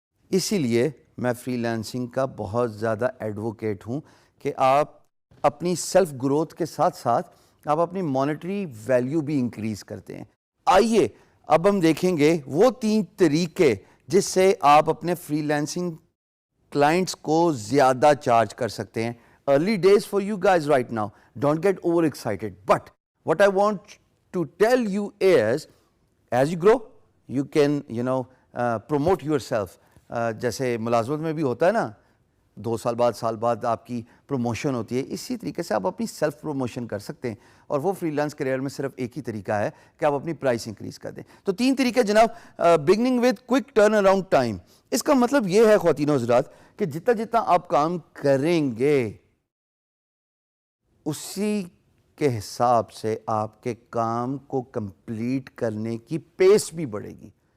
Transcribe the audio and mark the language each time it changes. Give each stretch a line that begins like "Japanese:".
Urdu: اسی لیے میں فری لانسنگ کا بہت زیادہ ایڈوکیٹ ہوں کہ آپ اپنی سیلف گروتھ کے ساتھ ساتھ آپ اپنی مانیٹری ویلیو بھی انکریز کرتے ہیں. آئیے اب ہم دیکھیں گے وہ 3 طریقے جس سے آپ اپنے فری لانسنگ کلائنٹس کو زیادہ چارج کر سکتے ہیں.
English: Early days for you guys right now. Don't get overexcited. But what I want to tell you is, as you grow, you can, promote yourself.
Urdu: جیسے ملازمت میں بھی ہوتا ہے نا, 2 سال بعد سال بعد آپ کی پروموشن ہوتی ہے, اسی طریقے سے آپ اپنی سیلف پروموشن کر سکتے ہیں. اور وہ فری لانس کریئر میں صرف ایک ہی طریقہ ہے کہ آپ اپنی پرائس انکریز کر دیں. تو 3 طریقے جناب.
English: Beginning with quick turnaround time.
Urdu: اس کا مطلب یہ ہے خواتین و حضرات کہ جتنا آپ کام کریں گے اسی کے حساب سے آپ کے کام کو کمپلیٹ کرنے کی پیس بھی بڑھے گی.